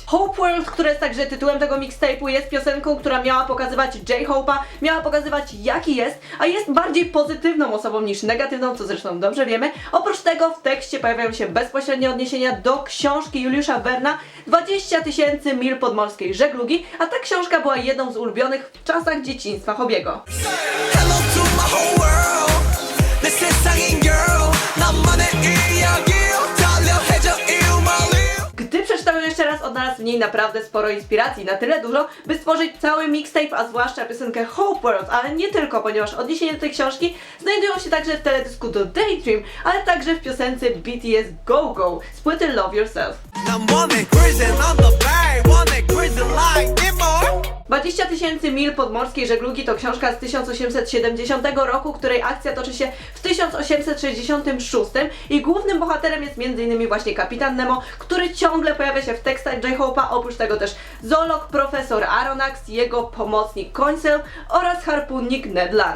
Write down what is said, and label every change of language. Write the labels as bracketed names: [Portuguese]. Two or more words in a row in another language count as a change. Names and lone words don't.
[Polish] Hope World, które jest także tytułem tego mixtape'u, jest piosenką, która miała pokazywać J-Hope'a, miała pokazywać, jaki jest, a jest bardziej pozytywną osobą niż negatywną, co zresztą dobrze wiemy. Oprócz tego w tekście pojawiają się bezpośrednie odniesienia do książki Juliusza Verna 20 000 mil podmorskiej żeglugi, a ta książka była jedną z ulubionych w czasach dzieciństwa Hobiego. [English] Hello to my whole world. [Korean] 내 세상인 girl. 나만의 이야기 달려해줘 일말이. [Polish] Gdy przeczytałem jeszcze raz, odnalazł w niej naprawdę sporo inspiracji, na tyle dużo, by stworzyć cały mixtape, a zwłaszcza piosenkę Hope World, ale nie tylko, ponieważ odniesienia do tej książki znajdują się także w teledysku do Daydream, ale także w piosence BTS Go Go z płyty Love Yourself. [Korean] 난 원해 [English] cruising on the bay. 원해 cruising like it more. [Polish] 20 000 mil podmorskiej żeglugi to książka z 1870 roku, której akcja toczy się w 1866 i głównym bohaterem jest m.in. właśnie kapitan Nemo, który ciągle pojawia się w tekstach J-Hope'a, oprócz tego też zoolog profesor Aronnax, jego pomocnik Coinsel oraz harpunnik Ned Land.